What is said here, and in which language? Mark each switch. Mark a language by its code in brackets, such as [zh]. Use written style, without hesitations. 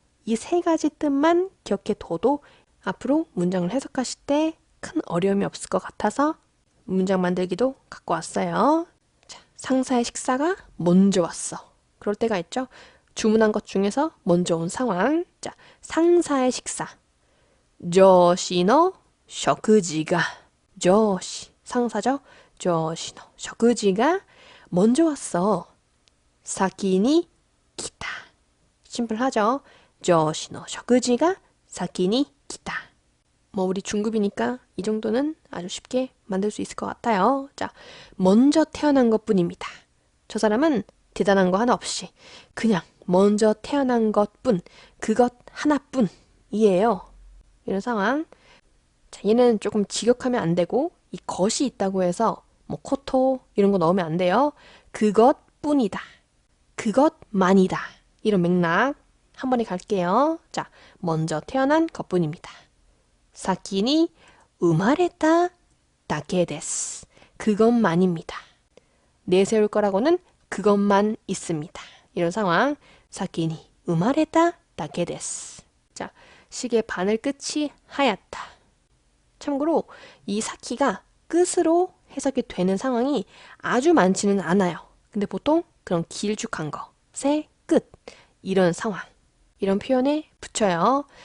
[ko] 이 세 가지 뜻만 기억해 둬도 앞으로 문장을 해석하실 때 큰 어려움이 없을 것 같아서 문장 만들기도 갖고 왔어요. 자, 상사의 식사가 먼저 왔어. 그럴 때가 있죠. 주문한 것 중에서 먼저 온 상황. 자, 상사의 식사. [ja] 上司の食事が上司 [ko] 상사죠. [ja] 上司の食事が [ko] 먼저 왔어. [ja] 先に来た [ko] 심플하죠. [ja] 上司の食事が先に来た. [ko] 뭐 우리 중급이니까 이 정도는 아주 쉽게 만들 수 있을 것 같아요. 자, 먼저 태어난 것뿐입니다. 저 사람은 대단한 거 하나 없이 그냥 먼저 태어난 것뿐, 그것 하나뿐이에요. 이런 상황. 자, 얘는 조금 직역하면 안 되고 이 것이 있다고 해서 뭐 코토 이런 거 넣으면 안 돼요. 그것뿐이다. 그것만이다. 이런 맥락 한 번에 갈게요. 자, 먼저 태어난 것뿐입니다. [ja] 先に生まれただけです. [ko] 그것만입니다. 내세울 거라고는 그것만 있습니다. 이런 상황. [ja] 先に生まれただけです. [ko] 자, 시계 바늘 끝이 하얗다. 참고로 이 사키가 끝으로 해석이 되는 상황이 아주 많지는 않아요. 근데 보통 그런 길쭉한 거, 새 끝, 이런 상황, 이런 표현에 붙여요.